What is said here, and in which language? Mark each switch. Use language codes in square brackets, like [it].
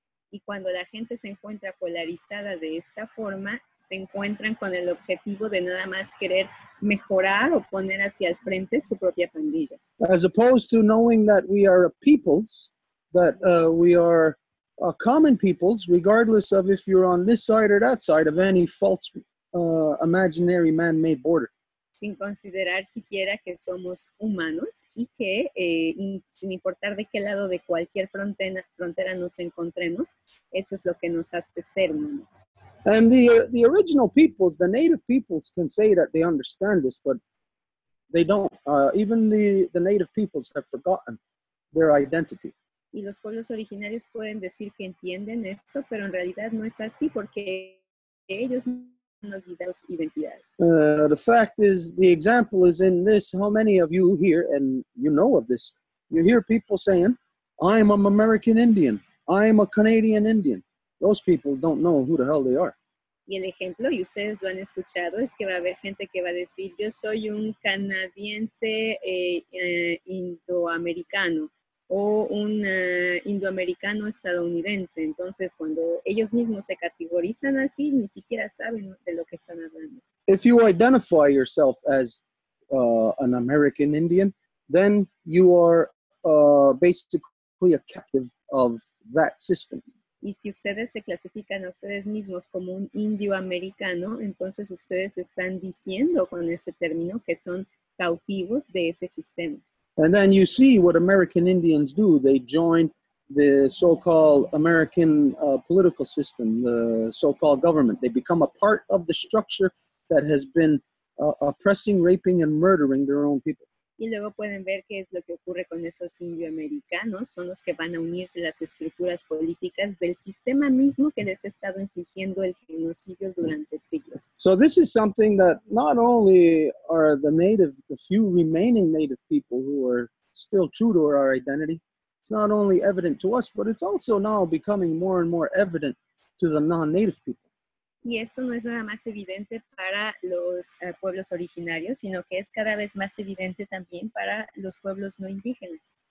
[es] Y cuando la gente se encuentra polarizada de esta forma, se encuentran con el objetivo de nada más querer mejorar o poner hacia el frente su propia pandilla. [en] As opposed to knowing that we are a peoples, that we are common peoples, regardless of if you're on this side or that side of any false imaginary man-made border. [es] Sin considerar siquiera que somos humanos y que sin importar de qué lado de cualquier frontera nos encontremos, eso es lo que nos hace ser humanos. [en] And the original peoples, the native peoples, can say that they understand this, but they don't. Even the native peoples have forgotten their identity. [es] Y los pueblos originarios pueden decir que entienden esto, pero en realidad no es así porque ellos han olvidado su identidad. [en] The fact is, the example is in this. How many of you here, and you know of this, you hear people saying, I'm an American Indian, I'm a Canadian Indian. Those people don't know who the hell they are. [es] Y el ejemplo, y ustedes lo han escuchado, es que va a haber gente que va a decir, yo soy un canadiense indoamericano o un indoamericano estadounidense. Entonces, cuando ellos mismos se categorizan así, ni siquiera saben de lo que están hablando. [en] If you identify yourself as an American Indian, then you are basically a captive of that system. [es] Y si ustedes se clasifican a ustedes mismos como un indio americano, entonces ustedes están diciendo con ese término que son cautivos de ese sistema. [en] And then you see what American Indians do. They join the so-called American political system, the so-called government. They become a part of the structure that has been oppressing, raping, and murdering their own people. [es] Y luego pueden ver qué es lo que ocurre con esos indioamericanos. Son los que van a unirse a las estructuras políticas del sistema mismo que les ha estado infligiendo el genocidio durante siglos. [en] So this is something that not only are the few remaining native people who are still true to our identity, it's not only evident to us, but it's also now becoming more and more evident to the non-native people. [es] Y esto no es nada más evidente para los pueblos originarios, sino que es cada vez más evidente también para los pueblos no indígenas.